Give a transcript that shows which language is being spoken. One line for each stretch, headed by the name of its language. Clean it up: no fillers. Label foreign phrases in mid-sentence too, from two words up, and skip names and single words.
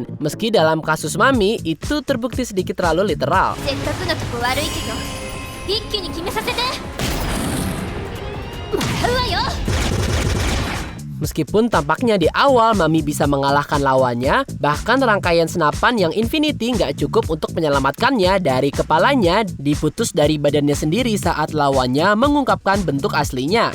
Indonesian: Meski dalam kasus Mami itu terbukti sedikit terlalu literal.
Japanese: せっかくのとこ悪いけど、一気に決めさせて。もらうわよ。
Indonesian: Meskipun tampaknya di awal Mami bisa mengalahkan lawannya, bahkan rangkaian senapan yang Infinity nggak cukup untuk menyelamatkannya dari kepalanya diputus dari badannya sendiri saat lawannya mengungkapkan bentuk aslinya.